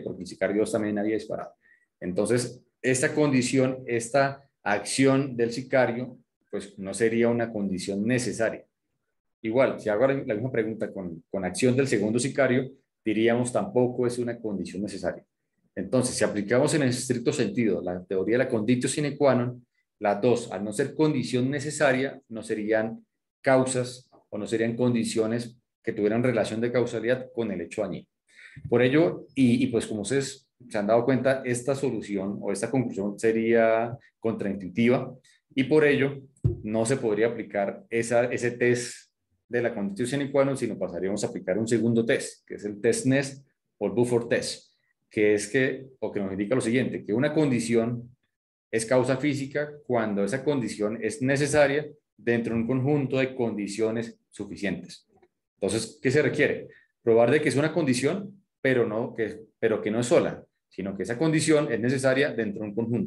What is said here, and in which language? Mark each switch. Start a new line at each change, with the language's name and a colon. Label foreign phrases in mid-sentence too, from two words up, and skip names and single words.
Spanish: Porque el sicario 2 también había disparado. Entonces, esta condición, esta acción del sicario, pues no sería una condición necesaria. Igual, si hago la misma pregunta con acción del segundo sicario, diríamos tampoco es una condición necesaria. Entonces, si aplicamos en el estricto sentido la teoría de la
Latin: conditio sine qua non,
Spanish: las dos, al no ser condición necesaria, no serían causas o no serían condiciones que tuvieran relación de causalidad con el hecho dañino. Por ello, pues como ustedes se han dado cuenta, esta solución o esta conclusión sería contraintuitiva y por ello no se podría aplicar ese test de la
Latin: conditio sine qua non,
Spanish: sino pasaríamos a aplicar un segundo test, que es el test Ness o el Buffer test, que nos indica lo siguiente, que una condición es causa física cuando esa condición es necesaria dentro de un conjunto de condiciones suficientes. Entonces, ¿qué se requiere? Probar de que es una condición, pero que no es sola, sino que esa condición es necesaria dentro de un conjunto.